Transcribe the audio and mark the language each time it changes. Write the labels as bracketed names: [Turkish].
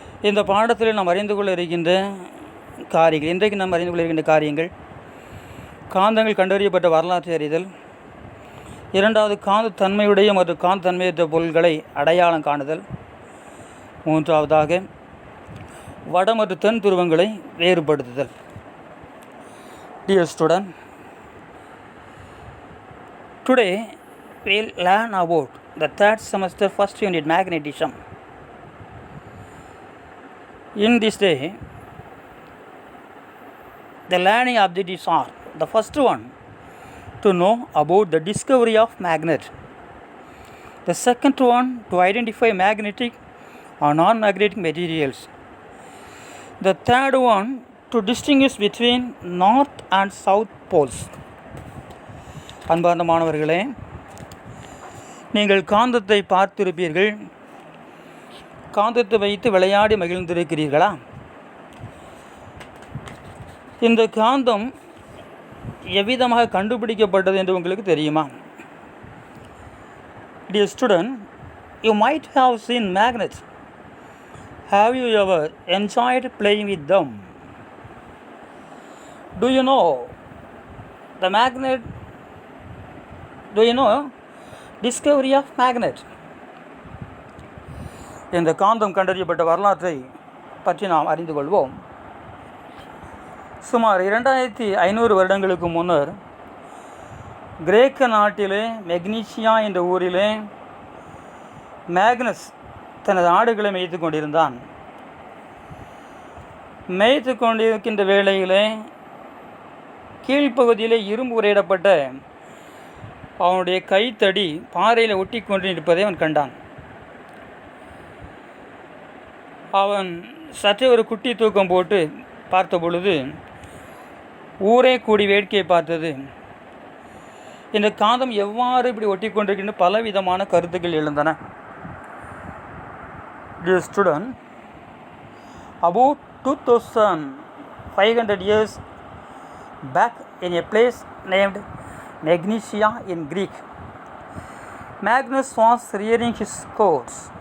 [Tamil] இந்த பாடத்தில் நாம் அறிந்து கொள்ள இருக்கின்ற காரியங்கள், இன்றைக்கு நாம் அறிந்து கொள்ள இருக்கின்ற காரியங்கள்: காந்தங்கள் கண்டறியப்பட்ட வரலாற்றை அறிதல், இரண்டாவது காந்த தன்மையுடைய மற்றும் காந்த தன்மையற்ற பொருள்களை அடையாளம் காணுதல், மூன்றாவதாக வட மற்றும் தென் துருவங்களை வேறுபடுத்துதல். [English] Dear student, today we'll learn about the third semester first unit magnetism. In this day, the learning objectives are: the first one, to know about the discovery of magnet; the second one, to identify magnetic or non-magnetic materials; the third one, to distinguish between north and south poles. [Tamil] அன்பார்ந்த மாணவர்களே, நீங்கள் காந்தத்தை பார்த்திருப்பீர்கள். காந்தத்தை வைத்து விளையாடி மகிழ்ந்திருக்கிறீர்களா? இந்த காந்தம் எவ்விதமாக கண்டுபிடிக்கப்பட்டது என்று உங்களுக்கு தெரியுமா? [English] Dear student, you might have seen magnets. Have you ever enjoyed playing with them? Do you know the magnet? Do you know discovery of magnet? [Tamil] இந்த காந்தம் கண்டறியப்பட்ட வரலாற்றை பற்றி நாம் அறிந்து கொள்வோம். சுமார் 2500 வருடங்களுக்கு முன்னர் கிரேக்க நாட்டிலே மெக்னீசியா என்ற ஊரிலே மேக்னஸ் தனது ஆடுகளை மேய்த்து கொண்டிருந்தான். மேய்த்து கொண்டிருக்கின்ற வேளையிலே கீழ்ப்பகுதியிலே இரும்பு உரையிடப்பட்ட அவனுடைய கைத்தடி பாறையில் ஒட்டி கொண்டு இருப்பதை அவன் கண்டான். அவன் சற்றே ஒரு குட்டி தூக்கம் போட்டு பார்த்த பொழுது ஊரே கூடி வேடிக்கையை பார்த்தது. இந்த காந்தம் எவ்வாறு இப்படி ஒட்டி கொண்டிருக்கின்ற பலவிதமான கருத்துக்கள் எழுந்தன. [English] Dear student, about 2500 years back, in a place named Magnesia in Greek, Magnus was rearing his cows.